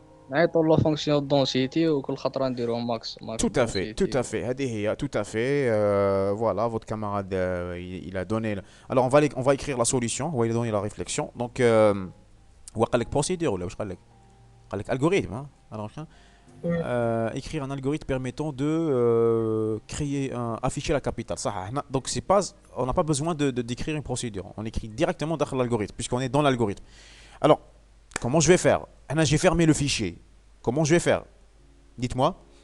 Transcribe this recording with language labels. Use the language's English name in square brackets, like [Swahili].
[Arabic] نعيطوا لا فونكسيون دونسيتي وكل خطره نديروه ماكس. [French] Tout à fait, tout à fait. Tout à fait. Voilà, votre camarade, il a donné. Alors, on va écrire la solution. On va lui donner la réflexion. [Arabic] Donc, هو قال لك procédure ولا واش قال لك؟ قال لك algorithme. Hein? [French] Alors, écrire un algorithme permettant de afficher la capitale. Donc, on n'a pas besoin d'écrire une procédure. On écrit directement dans l'algorithme, puisqu'on est dans l'algorithme. Alors, comment je vais faire? J'ai fermé le fichier. Comment je vais faire? Dites-moi.